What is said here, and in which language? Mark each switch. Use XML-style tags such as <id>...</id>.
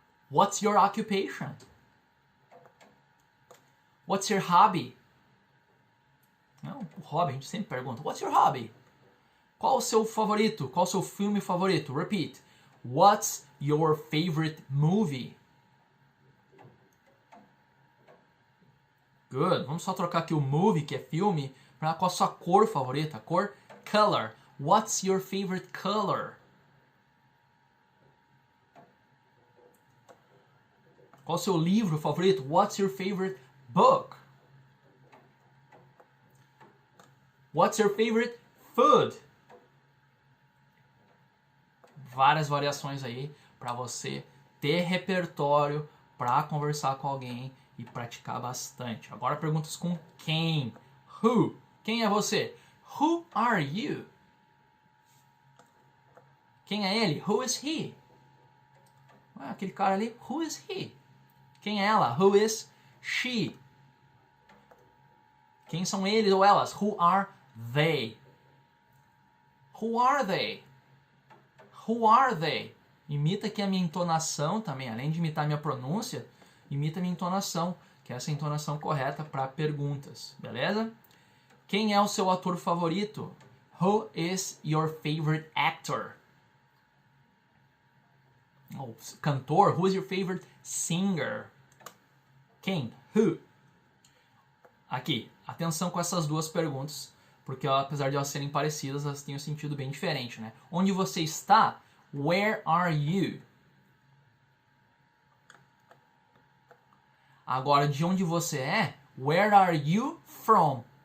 <en>What's your occupation? What's your hobby?</en> <pt>Não, o hobby, a gente sempre pergunta.</pt> <en>What's your hobby?</en> <pt>Qual o seu favorito? Qual o seu filme favorito? Repeat.</pt> <en>What's your favorite movie? Good.</en> <pt>Vamos só trocar aqui o movie, que é filme, para qual a sua cor favorita. Cor, color.</pt> <en>What's your favorite color?</en> <pt>Qual o seu livro favorito?</pt> <en>What's your favorite book? What's your favorite food?</en> <pt>Várias variações aí para você ter repertório para conversar com alguém e praticar bastante. Agora perguntas com quem.</pt> <en>Who?</en> <pt>Quem é você?</pt> <en>Who are you?</en> <pt>Quem é ele?</pt> <en>Who is he?</en> <pt>Aquele cara ali,</pt> <en>who is he?</en> <pt>Quem é ela?</pt> <en>Who is she?</en> <pt>Quem são eles ou elas?</pt> <en>Who are they? Who are they? Who are they?</en> <pt>Imita aqui a minha entonação também, além de imitar a minha pronúncia, imita a minha entonação, que é essa entonação correta para perguntas, beleza? Quem é o seu ator favorito?</pt> <en>Who is your favorite actor?</en> <pt>O cantor,</pt> <en>who is your favorite singer?</en> <pt>Quem?</pt> <en>Who?</en> <pt>Aqui, atenção com essas duas perguntas, porque apesar de elas serem parecidas, elas têm um sentido bem diferente, né? Onde você está?</pt> <en>Where are you?</en> <pt>Agora, de onde você é?</pt> <en>Where are you from?</en>